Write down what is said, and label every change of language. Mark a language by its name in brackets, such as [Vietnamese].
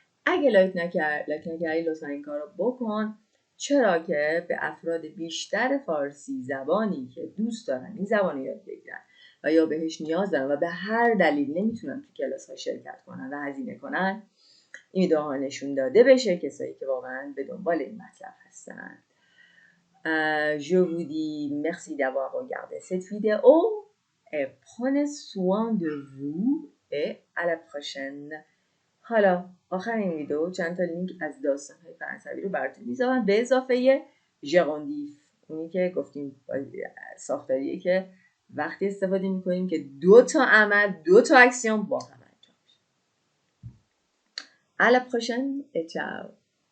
[Persian] اگه لایک نکردی لطفا این کار رو بکن چرا که به افراد بیشتر فارسی زبانی که دوست دارن این زبان رو یاد بگیرن و یا بهش نیاز دارن و به هر دلیل نمیتونن تو کلاس ها شرکت کنن و هزینه کنن این ویدیوها نشون داده بشه کسایی که واقعا به دنبال این مطلب هستن. [French] Je vous dis merci d'avoir regardé cette vidéo et prenez soin de vous et à la prochaine. [Persian] حالا آخر این ویدیو چند تا لینک از داستان‌های فرانسوی رو براتون میذارم به اضافه ژراندیف اونی که گفتیم ساختاریه که وقتی استفاده میکنیم که 2 تا عمل 2 تا اکسیون با هم انجام میشه. [French] À la prochaine et ciao.